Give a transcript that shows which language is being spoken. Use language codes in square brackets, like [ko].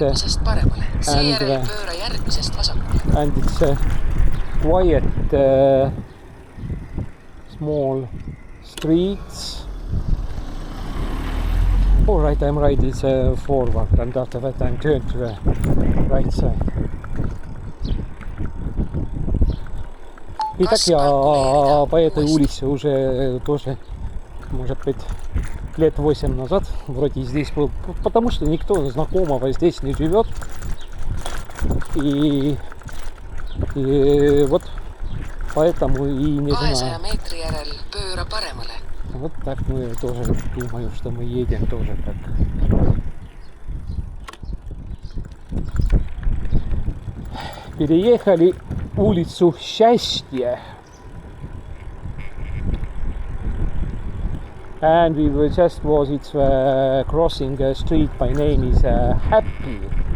[et] järgmisest paremale, seejärel pööra järgmisest vasakule. [en] and it's quiet small streets. All right, I'm right, it's forward, and after that I'm turned to the right side. [ru] И так я по этой улице уже тоже, может быть, лет 8 назад вроде здесь был, потому что никто знакомого здесь не живет. И вот поэтому и не [et] 200 [ru] знаю. [et] meetri järel pööra paremale. [ru] Вот так мы тоже думаю, что мы едем тоже так. Переехали улицу Счастья. [en] And we were just crossing a street by name is Happy.